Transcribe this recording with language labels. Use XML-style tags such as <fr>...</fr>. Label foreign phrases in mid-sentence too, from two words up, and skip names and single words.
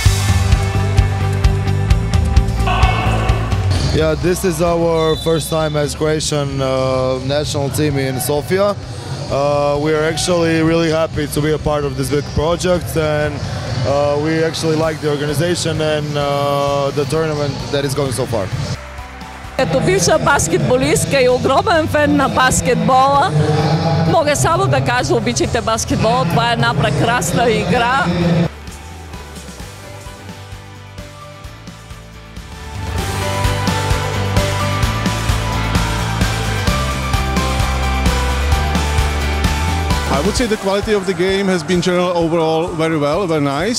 <en>Yeah, this is our first time as Croatian national team in Sofia. We are actually really happy to be a part of this big project, and we actually like the organization and the tournament that is going so far.</en> <bg>Като бивша баскетболистка и огромен фен на баскетбола, мога само да кажа, обичайте баскетбола, това е една прекрасна игра.</bg> <en>I would say the quality of the game has been general overall very well, very nice.</en>